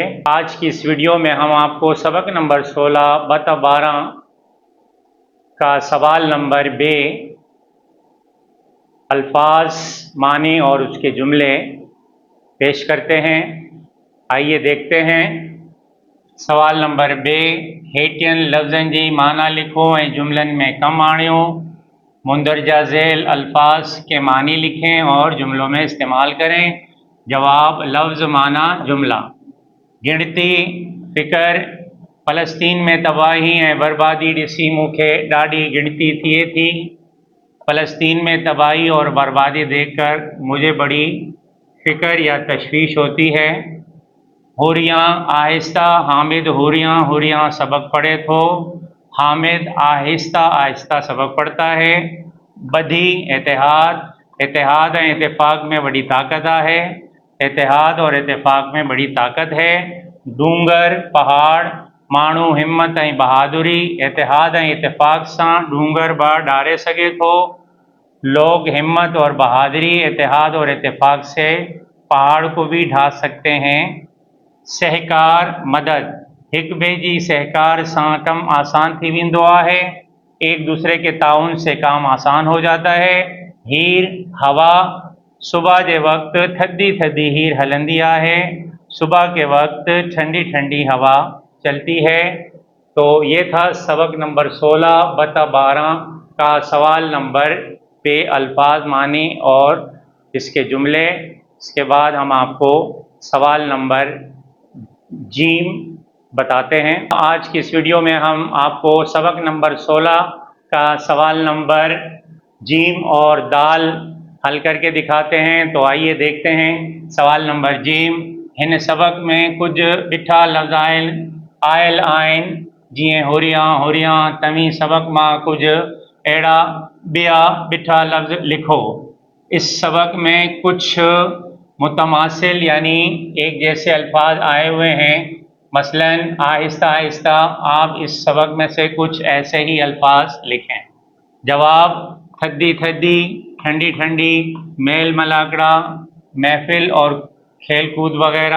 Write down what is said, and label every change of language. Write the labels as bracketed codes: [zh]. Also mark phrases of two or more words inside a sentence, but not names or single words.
[ur] آج کی اس ویڈیو میں ہم آپ کو سبق نمبر 16 بٹا 12 کا سوال نمبر بے، الفاظ، معانی اور اس کے جملے پیش کرتے ہیں. آئیے دیکھتے ہیں۔ سوال نمبر بے, [sd] हेठियन लफ्ज़नि जी माना लिखो ऐं जुमलन में कम आणियो। [ur] مندرجہ ذیل الفاظ کے معانی لکھیں اور جملوں میں استعمال کریں. جواب، لفظ، معنیٰ، جملہ. [sd] गिणती, फ़िकर, फ़लस्तीन में तबाही ऐं बर्बादी ॾिसी मूंखे ॾाढी गिणती थिए थी। [ur] فلسطین میں تباہی اور بربادی دیکھ کر مجھے بڑی فکر یا تشویش ہوتی ہے. [sd] हुरियाँ, आहिस्ता, हामिद हुरियाँ हुरियाँ सबक पढ़े तो, [ur] حامد آہستہ آہستہ سبق پڑھتا ہے. [sd] बधी, इतिहाद, इतिहाद ऐं इत्तेफाक में बड़ी ताकत है। [ur] اتحاد اور اتفاق میں بڑی طاقت ہے. [sd] डूंगर, पहाड़, माण्हू हिम्मत ऐं बहादुरी, इतिहाद ऐं इत्तेफाक सां डूंगर बा डारे सके थो। [ur] لوگ ہمت اور بہادری، اتحاد اور اتفاق سے پہاڑ کو بھی ڈھا سکتے ہیں. [sd] सहकार, मदद, एक ॿिए जी सहकार सां कम आसान थी वेंदो आहे। [ur] ایک دوسرے کے تعاون سے کام آسان ہو جاتا ہے. ہیر، ہوا، صبح کے وقت [sd] थधी थधी हीर हलंदी [ur] है। صبح کے وقت ٹھنڈی ٹھنڈی ہوا چلتی ہے. تو یہ تھا سبق نمبر 16 بٹا 12 کا سوال نمبر پے، الفاظ، معانی اور اس کے جملے. اس کے بعد ہم آپ کو سوال نمبر جیم بتاتے ہیں. آج کی اس ویڈیو میں ہم آپ کو سبق نمبر 16 کا سوال نمبر جیم اور دال حل کر کے دکھاتے ہیں. تو آئیے دیکھتے ہیں. [sd] सवाल नंबर जीम, इन सबक में कुछ ॾिठा लफ़्ज़ आयल आहिनि, जीअं हुरियां हुरियां। तव्हीं सबक मां कुछ अहिड़ा ॿिया ॾिठा लफ़्ज़ लिखो। [ur] اس سبق میں کچھ متماثل یعنی ایک جیسے الفاظ آئے ہوئے ہیں. مثلاً آہستہ آہستہ، آپ اس سبق میں سے کچھ ایسے ہی الفاظ لکھیں. जवाब, [sd] थदी थदी, [ur] ٹھنڈی ٹھنڈی, [sd] मेल मलाकड़ा, [ur] محفل اور کھیل کود وغیرہ.